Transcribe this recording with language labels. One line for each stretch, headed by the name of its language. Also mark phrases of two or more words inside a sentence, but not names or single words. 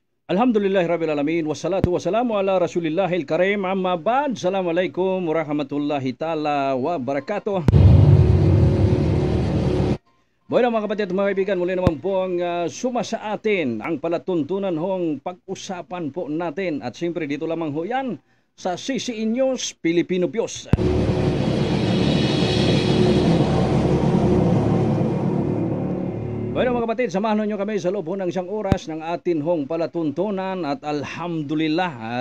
Arabic: الحمد لله رب العالمين. والصلاة والسلام على رسول الله الكريم. أما بعد. السلام عليكم ورحمة الله تعالى وبركاته.
Filipino: Bueno mga kapatid at mga kaibigan, muli naman po ang suma sa atin ang palatuntunan hong pag-usapan po natin. At siyempre dito lamang ho yan sa CCE News Pilipino Bios. Bueno mga kapatid, samahan nyo kami sa loob ng isang oras ng atin hong palatuntunan at alhamdulillah.